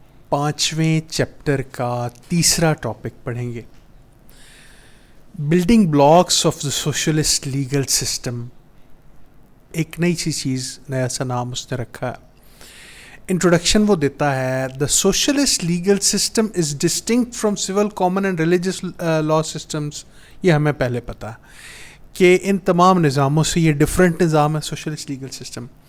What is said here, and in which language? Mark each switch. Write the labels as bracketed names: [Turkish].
[Urdu] 5ویں chapter کا تیسرا topic پڑھیں گے. [English] Building blocks of the socialist legal system. [Urdu] ایک نئی سی چیز, نیا سا نام اس نے رکھا. انٹروڈکشن وہ دیتا ہے, [English] The socialist legal system is distinct from civil common and religious law systems. [Urdu] یہ ہمیں پہلے پتہ کہ ان تمام نظاموں سے یہ ڈفرینٹ نظام ہے سوشلسٹ لیگل سسٹم.